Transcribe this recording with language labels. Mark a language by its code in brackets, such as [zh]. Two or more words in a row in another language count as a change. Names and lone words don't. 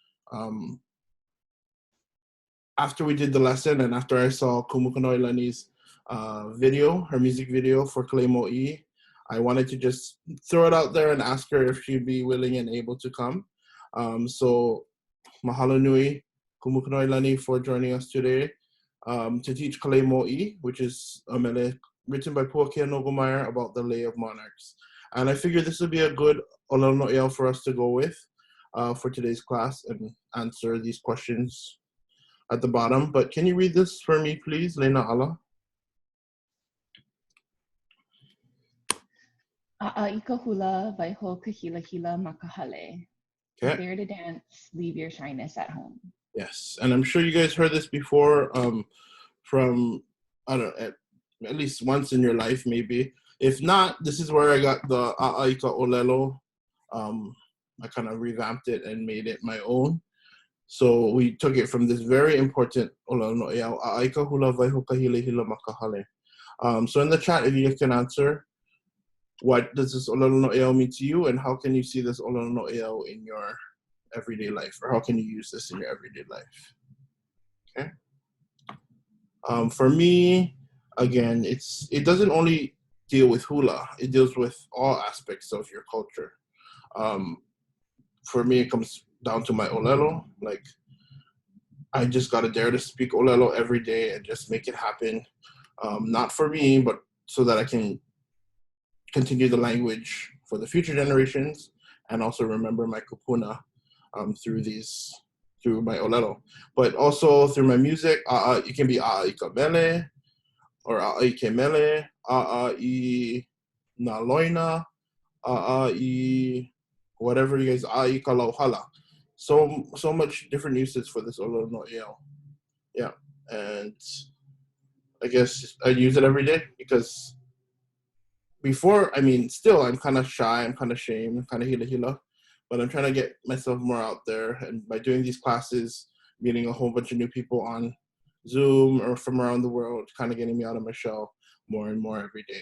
[en] After we did the lesson and after I saw Kumukunoilani's video, her music video for ʻŌLELO, I wanted to just throw it out there and ask her if she'd be willing and able to come. So mahalo nui, Kumukunoilani, for joining us today. To teach ʻŌLELO, which is a mele written by Puakea Nogomeyer about the lay of monarchs. And I figured this would be a good [haw] ʻŌLELO noʻeau [en] for us to go with for today's class and answer these questions at the bottom. But can you read this for me, please, Lena Ala? [haw] ʻAʻa i ka hula, waiho ka hilahilla ma ka hale. [en] Prepare to dance, leave your shyness at home. Yes, and I'm sure you guys heard this before from, I don't know, at least once in your life, maybe. If not, this is where I got the [haw] ʻAʻa i ka ʻŌLELO. [en] I kind of revamped it and made it my own. So we took it from this very important [haw] ʻŌLELO noʻeau, ʻAʻa i ka hula, waiho ka hilahilla ma ka hale. [en] So in the chat, if you guys can answer, what does this [haw] ʻŌLELO noʻeau [en] mean to you, and how can you see this [haw] ʻŌLELO noʻeau [en] in your everyday life, or how can you use this in your everyday life? Okay. For me, again, it doesn't only deal with hula, it deals with all aspects of your culture. For me, it comes down to my ʻŌLELO. Like, I just gotta dare to speak ʻŌLELO every day and just make it happen. Not for me, but so that I can continue the language for the future generations and also remember my kupuna through my ʻŌLELO. But also through my music, it can be [haw] ʻaʻa i ka mele, [en] or [haw] ʻaʻa i ke mele, ʻaʻa i nā loina, ʻaʻa i [en] whatever you guys, [haw] ʻaʻa i ka lauhala. [en] So much different uses for this [haw] ʻŌLELO noʻeau. [en] Yeah, and I guess I use it every day because before, I mean, still I'm kind of shy, I'm kind of ashamed, I'm kind of hilahilla. but I'm trying to get myself more out there. And by doing these classes, meeting a whole bunch of new people on Zoom or from around the world, kind of getting me out of my shell more and more every day.